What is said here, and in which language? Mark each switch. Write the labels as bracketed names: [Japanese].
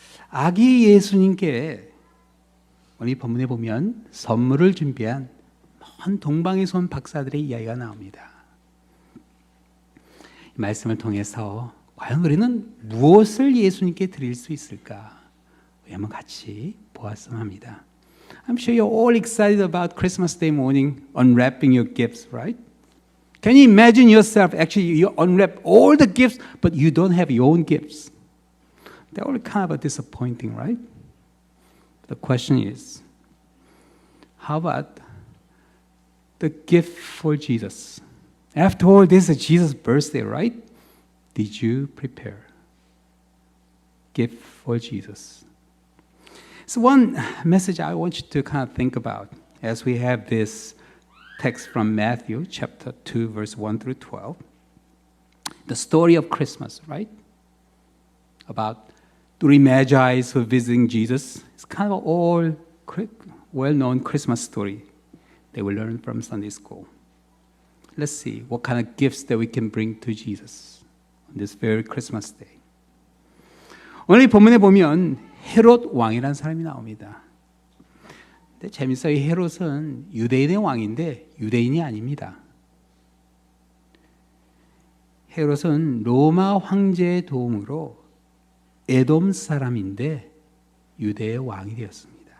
[Korean] 아기 예수님께 오늘 본문에 보면 선물을 준비한 먼 동방에서 온 박사들의 이야기가 나옵니다. 이 말씀을 통해서 과연 우리는 무엇을 예수님께 드릴 수 있을까? 우리 한번 같이 보았으면 합니다. [English] I'm sure you're all excited about Christmas Day morning unwrapping your gifts, right? Can you imagine yourself actually you unwrap all the gifts but you don't have your own gifts? That would be kind of disappointing, right? The question is, how about the gift for Jesus? After all, this is Jesus' birthday, right? Did you prepare gift for Jesus? So one message I want you to kind of think about as we have this text from Matthew chapter 2 verse 1 through 12. The story of Christmas, right? About three magi who are visiting Jesus. It's kind of all well-known Christmas story that we learn from Sunday school. Let's see what kind of gifts that we can bring to Jesus on this very Christmas day. [Korean] 오늘 이 본문에 보면 헤롯 왕이라는 사람이 나옵니다. 근데 재밌어요. 이 헤롯은 유대인의 왕인데 유대인이 아닙니다. 헤롯은 로마 황제의 도움으로 에돔 사람인데 유대의 왕이 되었습니다.